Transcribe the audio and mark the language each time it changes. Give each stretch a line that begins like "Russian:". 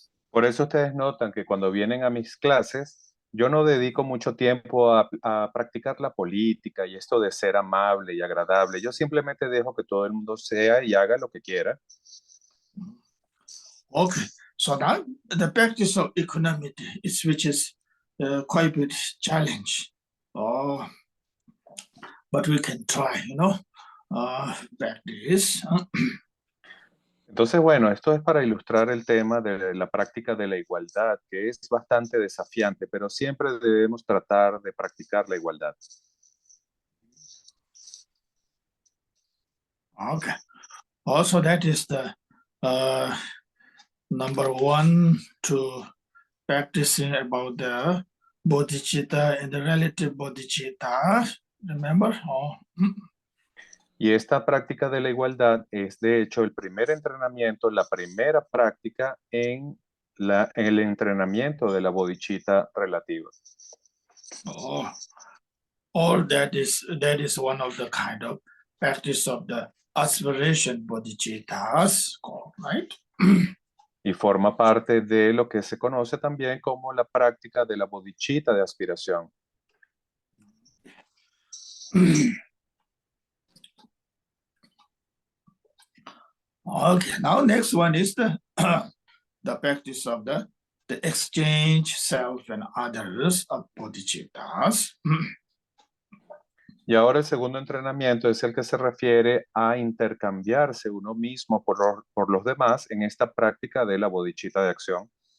Spanish: Por eso ustedes notan que cuando vienen a mis clases, yo no dedico mucho tiempo a practicar la política y esto de ser amable y agradable. Yo simplemente dejo que todo el mundo sea y haga lo que quiera.
English: Okay, so now the practice of equanimity, which is quite a bit challenge. But we can try, practice.
Spanish: Entonces, bueno, esto es para ilustrar el tema de la práctica de la igualdad, que es bastante desafiante, pero siempre debemos tratar de practicar la igualdad.
English: Okay. Also, that is the number one to practicing about the bodhicitta and the relative bodhicitta. Remember?
Spanish: Y esta práctica de la igualdad es, de hecho, el primer entrenamiento, la primera práctica en el entrenamiento de la bodhicitta relativa.
English: Or that is one of the kind of practice of the aspiration bodhicittas, right?
Spanish: Y forma parte de lo que se conoce también como la práctica de la bodhicitta de aspiración.
English: Okay, now next one is the the practice of the exchange self and others of bodhicittas.
Spanish: Y ahora el segundo entrenamiento es el que se refiere a intercambiarse uno mismo por los demás en esta práctica de la bodhicitta de acción.